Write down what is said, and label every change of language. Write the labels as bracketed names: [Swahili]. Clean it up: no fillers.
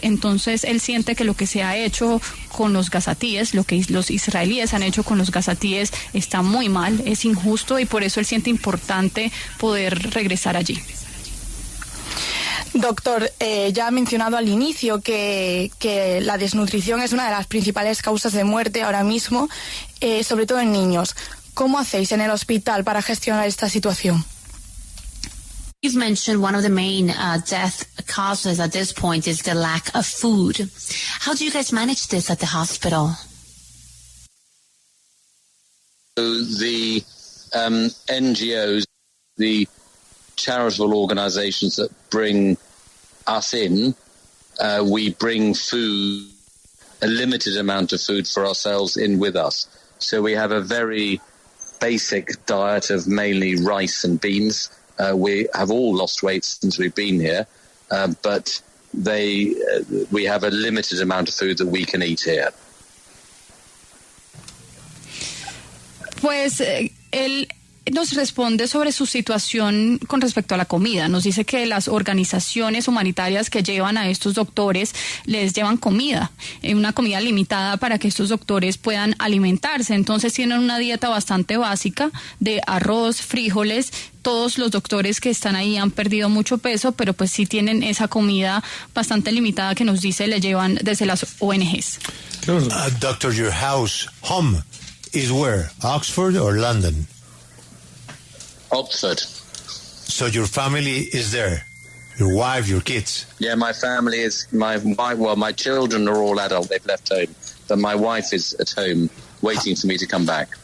[Spanish] Entonces él siente que lo que se ha hecho con los gazatíes, lo que los israelíes han hecho con los gazatíes está muy mal, es injusto, y por eso él siente importante poder regresar allí. Doctor, ya ha mencionado al inicio que la desnutrición es una de las principales causas de muerte ahora mismo, sobre todo en niños. ¿Cómo hacéis en el hospital para gestionar esta situación? [English] You've mentioned one of the main death causes at this point is the lack of food. How do you guys manage this at the hospital? The NGOs, the charitable organizations that bring us in, we bring food, a limited amount of food for ourselves in with us. So we have a very basic diet of mainly rice and beans. We have all lost weight since we've been here, but we have a limited amount of food that we can eat here. Pues él nos responde sobre su situación con respecto a la comida. Nos dice que las organizaciones humanitarias que llevan a estos doctores les llevan comida, una comida limitada para que estos doctores puedan alimentarse. Entonces tienen una dieta bastante básica de arroz, frijoles. Todos los doctores que están ahí han perdido mucho peso, pero pues sí tienen esa comida bastante limitada que nos dice le llevan desde las ONGs. Doctor, your home is where? Oxford or London? Oxford. So your family is there? Your wife, your kids? Yeah, my family is, my children are all adult, they've left home, but my wife is at home waiting for me to come back.